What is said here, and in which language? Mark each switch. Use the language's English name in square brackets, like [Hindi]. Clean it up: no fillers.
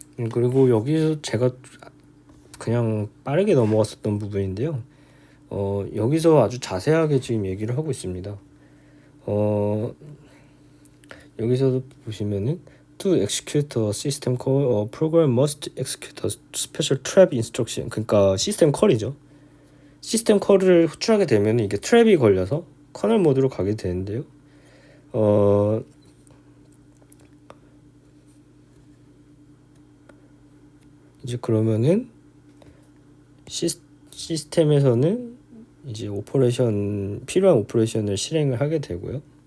[Korean] 그리고 여기서 제가 그냥 빠르게 넘어갔었던 부분인데요. 여기서 아주 자세하게 지금 얘기를 하고 있습니다. 여기서도 보시면은 [English] to execute a system call, a program must execute a special trap instruction. [Korean] 그러니까 시스템 컬이죠. 시스템 컬을 호출하게 되면 이게 트랩이 걸려서 커널 모드로 가게 되는데요. 이제 그러면은 시스템에서는 이제 필요한 오퍼레이션을 실행을 하게 되고요.